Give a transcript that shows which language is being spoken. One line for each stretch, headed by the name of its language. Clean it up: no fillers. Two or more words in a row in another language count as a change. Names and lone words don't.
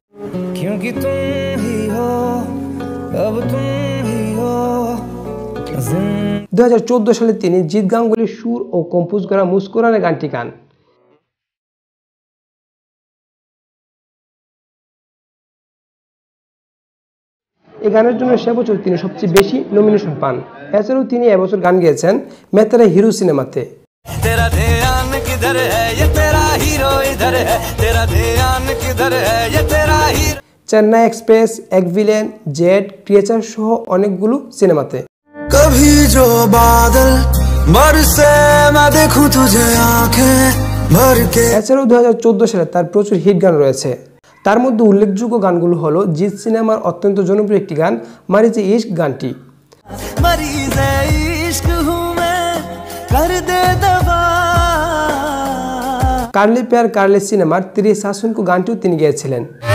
Bangla: 2014 সালে তিনি জিৎ গাঙ্গুলির সুর ও কম্পোজ করা মুস্কুরানে গানটি গান। এই গানের জন্য সে বছর তিনি সবচেয়ে বেশি নমিনেশন পান। এছাড়াও তিনি এবছর গান গেয়েছেন मैं तेरा হিরো সিনেমাতে। চেন্নাই এক্সপ্রেস, এক ভিলেন, জেড, ক্রিয়েচার সহ অনেকগুলো সিনেমাতে।
Hindi: कभी जो बादल बरसे मैं देखूं तुझे आंखें भर के।
Bangla: এছাড়াও 2014 সালে তার প্রচুর হিট গান রয়েছে। তার মধ্যে উল্লেখযোগ্য গানগুলো হলো জিৎ সিনেমার অত্যন্ত জনপ্রিয় একটি গান মারিজে ইশক গানটি। কার্লি প্যার কার্লি সিনেমার তেরি সাসুন কো গানটিও তিনি গেয়েছিলেন।